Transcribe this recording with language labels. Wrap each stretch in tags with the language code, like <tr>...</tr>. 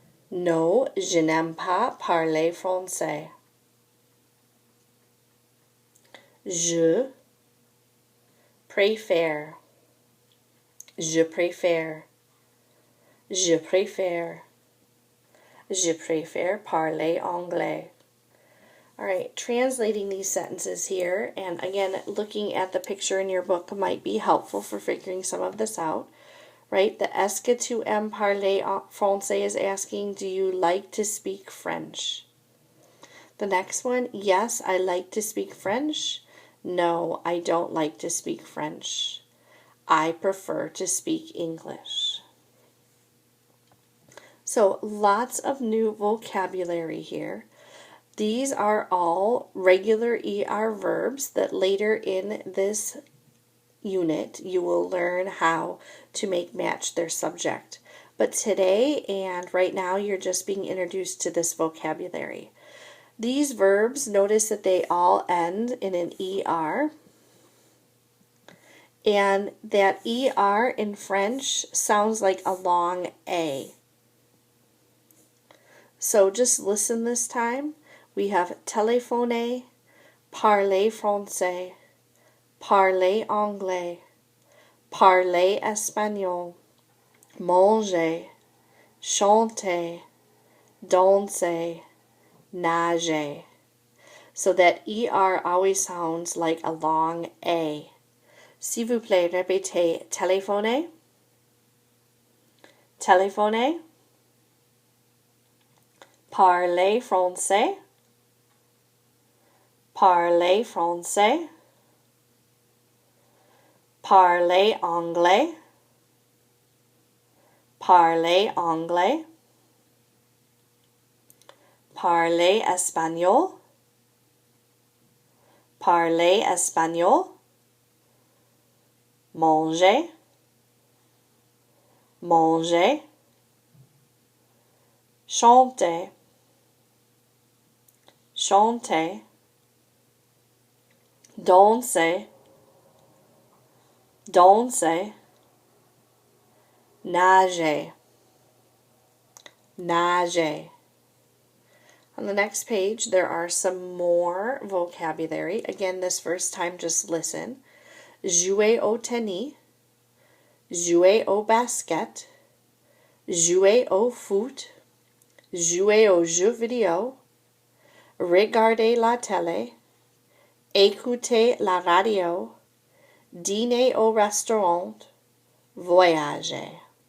<fr>Non, je n'aime pas parler français. Je préfère. Je préfère. Je préfère. Je préfère parler anglais.</fr> <en>All right, translating these sentences here, and again, looking at the picture in your book might be helpful for figuring some of this out, right? The</en> <fr>est-ce que tu aimes parler français</fr> <en>is asking, do you like to speak French? The next one, yes, I like to speak French. No, I don't like to speak French. I prefer to speak English. So lots of new vocabulary here. These are all regular ER verbs that later in this unit you will learn how to make match their subject. But today and right now you're just being introduced to this vocabulary. These verbs, notice that they all end in an ER. And that ER in French sounds like a long A. So just listen this time. We have</en> <fr>téléphoner, parler français, parler anglais, parler espagnol, manger, chanter, danser, nager.</fr> <en>So that ER always sounds like a long A.</en> <fr>S'il vous plaît, répétez téléphoner, téléphoner, parler français, parler français, parler anglais, parler anglais, parler espagnol, parler espagnol, manger, manger, chanter, chanter, danser, danser, nager, nager.</fr> <en>On the next page, there are some more vocabulary. Again, this first time, just listen.</en> <fr>Jouer au tennis, jouer au basket, jouer au foot, jouer aux jeux vidéo, regarder la télé, écouter la radio, dîner au restaurant, voyager.</fr>